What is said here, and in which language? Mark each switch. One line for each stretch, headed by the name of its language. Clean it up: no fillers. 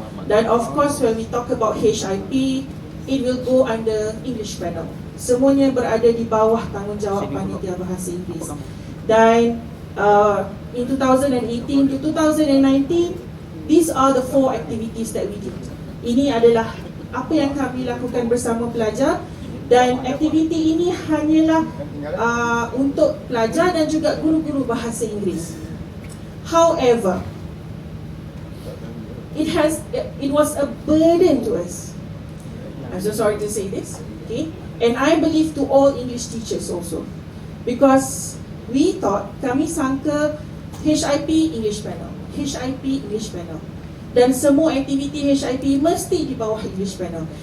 English: Dan of course when we talk about HIP, it will go under English panel.
Malay: Semuanya berada di bawah tanggungjawab Panitia Bahasa Inggeris.
English: Dan in 2018 to 2019, these are the 4 activities that we did.
Malay: Ini adalah apa yang kami lakukan bersama pelajar, dan aktiviti ini hanyalah untuk pelajar dan juga guru-guru bahasa Inggeris.
English: However, it was a burden to us. I'm so sorry to say this, okay? And I believe to all English teachers also, because we thought,
Malay: kami sangka HIP English panel,
English: HIP English panel, dan semua aktiviti HIP mesti di bawah English panel.